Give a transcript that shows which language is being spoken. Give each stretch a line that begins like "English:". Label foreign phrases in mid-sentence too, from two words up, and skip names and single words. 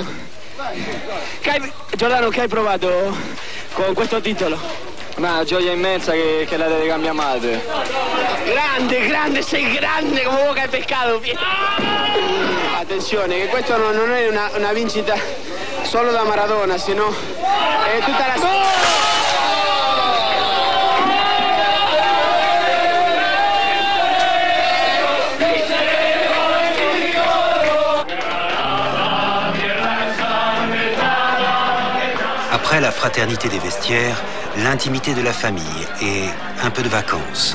Italian: Giordano, che hai provato con questo titolo? Una gioia immensa che la dedica a mia madre. Grande, sei grande come Boca e Pescado. Attenzione, che questo non è una vincita solo da Maradona, sino è tutta la...
French: Après la fraternité des vestiaires, l'intimité de la famille et un peu de vacances.